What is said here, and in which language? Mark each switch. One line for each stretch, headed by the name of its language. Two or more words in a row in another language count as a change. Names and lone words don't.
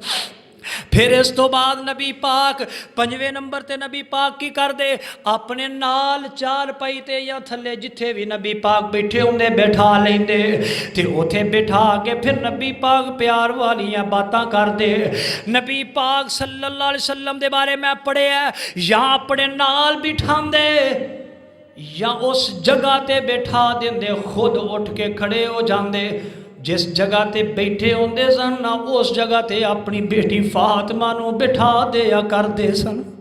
Punjabi: پھر اس تو بعد نبی پاک 5ویں نمبر تے نبی پاک کی کر دے، اپنے نال چار پائی تے یا تھلے جتھے بھی نبی پاک بیٹھے ہوندے بیٹھا لیندے تے اوتھے بیٹھا کے پھر نبی پاک پیار والیاں باتاں کر دے. نبی پاک
Arabic: صلى الله عليه وسلم
Punjabi: دے بارے میں پڑھیا، یا اپنے نال بٹھاندے یا اس جگہ تے بیٹھا دیندے، خود اٹھ کے کھڑے ہو جاتے. جس جگہ تے بیٹھے ہوندے سن نا اس جگہ تے اپنی بیٹی فاطمہ نوں بٹھا دیا کردے سن.